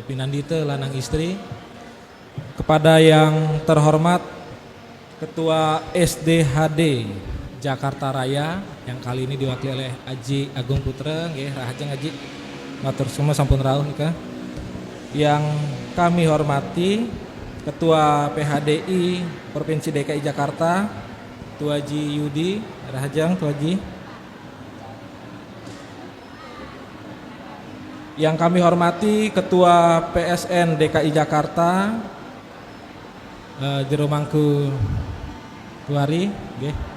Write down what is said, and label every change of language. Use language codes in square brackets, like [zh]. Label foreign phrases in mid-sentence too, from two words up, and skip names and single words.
[id] Pinandita Lanang Istri, kepada yang terhormat Ketua SDHD Jakarta Raya yang kali ini diwakili oleh Aji Agung Putra, [ban] nggih rahajeng Aji, matur [id] semua [ban] sampun rawuh nika. [id] Yang kami hormati Ketua PHDI Provinsi DKI Jakarta, Tua Haji Yudi, rahajeng Tua Haji. Yang kami hormati Ketua PSN DKI Jakarta, Jero Mangku Tuari, okay.